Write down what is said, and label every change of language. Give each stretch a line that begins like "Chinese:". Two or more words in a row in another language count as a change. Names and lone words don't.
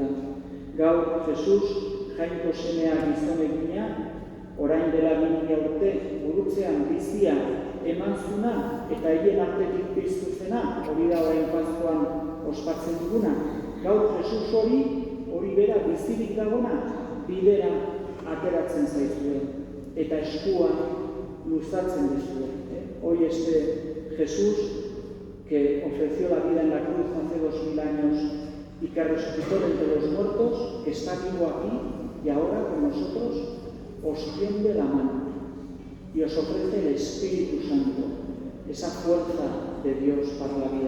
Basque: Gaur, Jesus, jainko semea gizon egina, orain dela 2000 urte, burutzean bizia eman zuna eta hien artetik piztu zena, hori da orain Paskoan ospatzen duguna. Gaur, Jesus hori bera bizirik dagona, bidera ateratzen zaizue eta eskua luzatzen dizue.
Spanish: Hoy Jesús, que ofreció la vida en la cruz hace 2000 años y que resucitó de entre los muertos, que está vivo aquí y ahora con nosotros, os tiende la mano. y os ofrece el Espíritu Santo, esa fuerza de Dios para la vida.